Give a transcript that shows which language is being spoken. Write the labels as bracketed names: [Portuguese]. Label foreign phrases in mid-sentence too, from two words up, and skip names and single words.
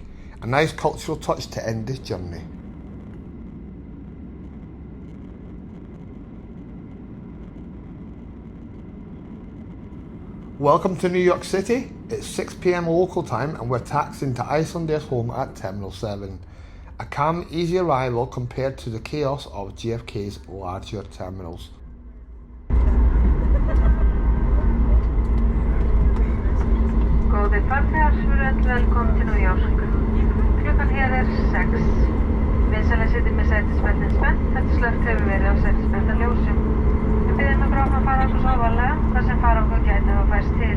[English] A nice cultural touch to end this journey. Welcome to New York City. It's 6 PM local time and we're taxiing to Icelandair's home at Terminal 7. A calm, easy arrival compared to the chaos of JFK's larger terminals. [Icelandic] Góðir farþegar, verið velkomin til New York. Klukkan hér 6. Vinsamlega sitjið með sætisbeltin spennt, þetta slökkt hefur verið á sætisbeltarljósum. Við biðjum ykkur að fara svo varlega, þar sem farangur gæti hafa færst til.